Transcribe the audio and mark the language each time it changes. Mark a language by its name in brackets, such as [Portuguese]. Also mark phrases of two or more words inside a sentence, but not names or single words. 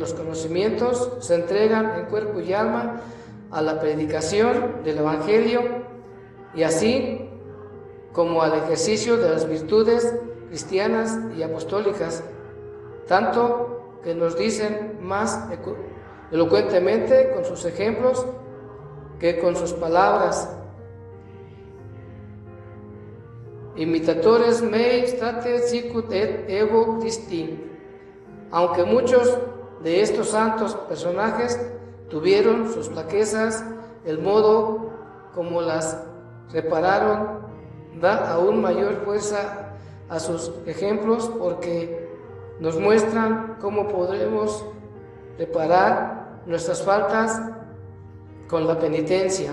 [Spanish] los conocimientos, se entregan en cuerpo y alma a la predicación del Evangelio, y así como al ejercicio de las virtudes cristianas y apostólicas, tanto que nos dicen más elocuentemente con sus ejemplos que con sus palabras. [Latin] Imitatores mei state sicut et ego Christi. [Spanish] Aunque muchos de estos santos personajes tuvieron sus flaquezas, el modo como las repararon da aún mayor fuerza a sus ejemplos, porque nos muestran cómo podremos reparar nuestras faltas con la penitencia.